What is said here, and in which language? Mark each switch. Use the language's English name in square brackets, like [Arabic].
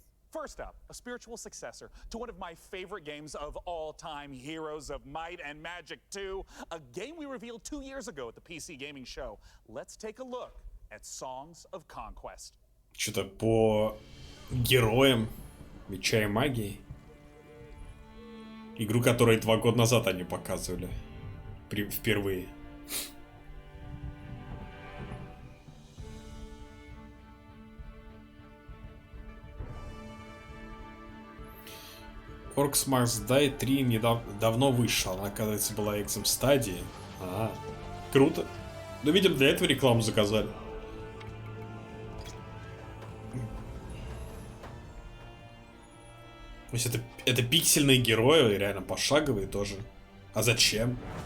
[English] First up, a spiritual successor to one of my favorite games of all time, Heroes of Might and Magic 2, a game we revealed 2 years ago at the PC Gaming Show. Let's take a look at Songs of Conquest. [Russian] Что-то по героям Меча и Магии. Игру, которую 2 года назад они показывали. Впервые. Orcs Must Die 3 давно вышел. Она, оказывается, была экзем стадии. Круто. Ну, видимо, для этого рекламу заказали. То есть это пиксельные герои, реально пошаговые тоже. А зачем?